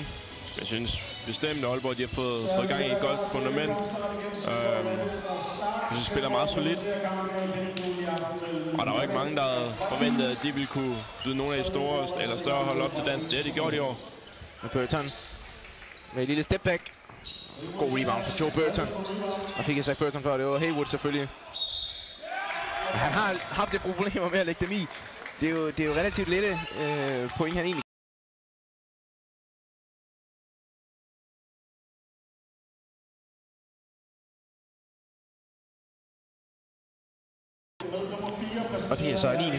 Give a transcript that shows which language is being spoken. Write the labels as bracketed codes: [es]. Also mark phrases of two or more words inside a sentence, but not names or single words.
[da] Jeg synes bestemt, at Aalborg de har fået gang i et godt fundament. De spiller meget solidt. Og der var ikke mange, der havde forventet, at de ville kunne byde nogle af de store eller større hold op til dans. Det har de gjort i år. Med Burton med et lille [en] step back. [da] God rebound for Joe Burton. Og fik jeg sagt Burton før, det var Haywood selvfølgelig. Han har haft lidt problemer med at lægge dem i. Det er jo relativt lette point, han egentlig. Og det er så 9.